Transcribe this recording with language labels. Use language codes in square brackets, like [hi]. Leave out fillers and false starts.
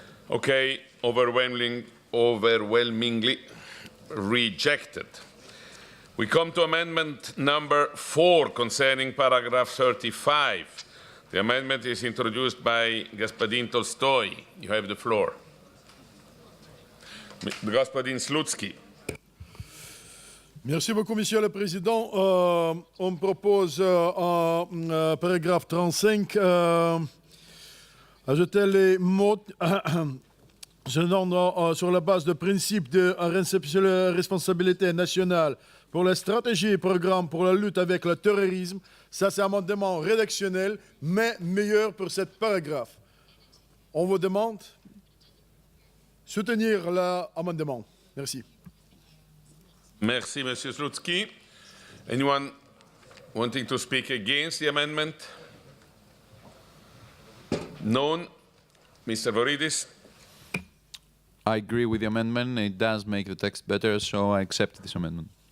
[en] Okay, overwhelmingly rejected. We come to amendment number 4 concerning paragraph 35. The amendment is introduced by Господин Tolstoy. You have the floor. [ru] Господин Slutsky. [fr] Merci beaucoup, Monsieur le Président. On me propose en paragraphe 35 ajouter les mots sur la base de principe de responsabilité nationale pour la stratégie et programme pour la lutte avec le terrorisme. Ça, c'est un amendement rédactionnel, mais meilleur pour ce paragraphe. On vous demande de soutenir l'amendement. Merci. Merci, Monsieur Slutsky. [en] Anyone wanting to speak against the amendment? None. Mr. Voridis. I agree with the amendment. It does make the text better, so I accept this amendment.